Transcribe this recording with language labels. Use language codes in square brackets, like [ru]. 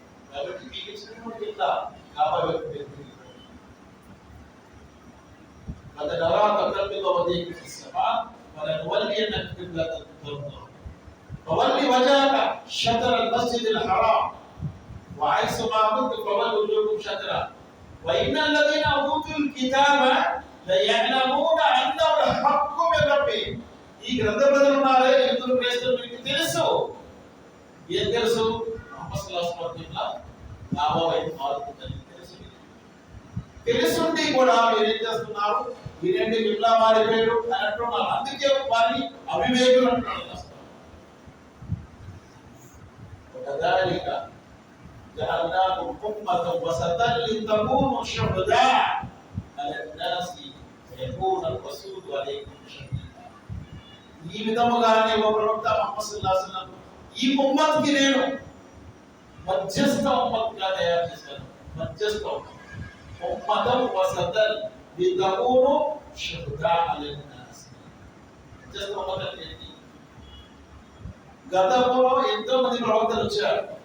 [te] కాబట్టి మీకు ఇచ్చినటువంటి కింద కాబట్టి [ar] قد نرى تقلب وجهك في السماء فلنولينك قبلة ترضاها فول وجهك شطر المسجد الحرام وحيث ما كنتم فولوا وجوهكم شطره وإن الذين أوتوا الكتاب ليعلمون أنه الحق من ربهم. [te] ఈ గ్రంథ ప్రజలు ఉన్నారే యూదులు క్రైస్తవులు, మీకు తెలుసు. ఏం తెలుసు? ముహమ్మద్ సల్లల్లాహు అలైహి వసల్లం కాబా వైపు మారుతుందని తెలుసుండి కూడా మీరేం చేస్తున్నారు? మీరేంటి కిబ్లా మారిపోయారు అని అంటున్నారు. అందుకే వారిని అవివేకులు అంటున్నారు. [ar] وكذلك جعلناكم أمة وسطا لتكونوا شهداء على الناس ويكون الرسول عليكم شهيدا. [te] ఈ విధముగానే ఓ ప్రవక్త ముహమ్మద్ సల్లల్లాహు అలైహి వసల్లం ఈ ఉమ్మత్కి నేను మధ్యస్థ ఉమ్మత్గా తయారు చేశాను. మధ్యస్థ ఉమ్మతం [ar] వసతల్ లితకూను షుహదా అలన్ నాస్. [te] మధ్యస్థ ఉమ్మతం ఏంటి? గతంలో ఎంతో మంది ప్రవక్తలు వచ్చారు.